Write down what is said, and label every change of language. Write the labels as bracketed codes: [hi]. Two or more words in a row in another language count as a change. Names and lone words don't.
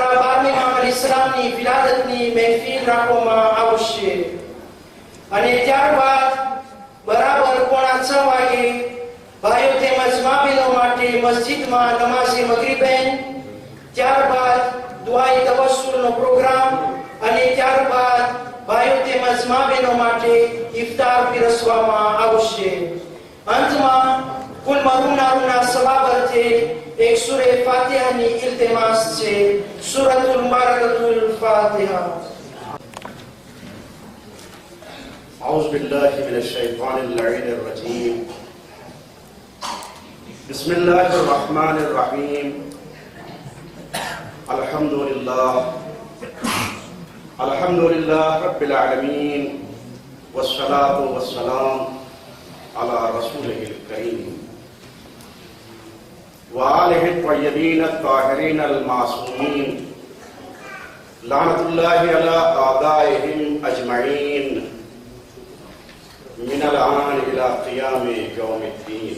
[gu] 12મા ઇમામ અલૈહિસ્સલામની વિલાદતની મહેફિલ રાખવામાં આવશે અને ત્યારબાદ બરાબર 5:45 વાગે ભાઈઓ તેમજ મા બહેનો માટે મસ્જિદમાં નમાઝે મગરિબેન, ત્યારબાદ દુઆએ તવસ્સુલનો પ્રોગ્રામ અને ત્યારબાદ ભાઈઓ તેમજ મા બહેનો માટે ઇફતાર પીરસવામાં આવશે. અંતમાં કુલ મરુમનારુના સવાબર્થે એક સૂરે ફાતિહાની ઇલ્તિમાસ છે. [ar] سورة المباركة الفاتحة. أعوذ بالله من الشيطان اللعين الرجيم. بسم الله الرحمن الرحيم. الحمد لله رب العالمين والصلاة والسلام على رسوله الكريم وآله الطيبين الطاهرين المعصومين لعنت اللہ علی اعدائہم اجمعین من الآن الى قیام یوم الدین.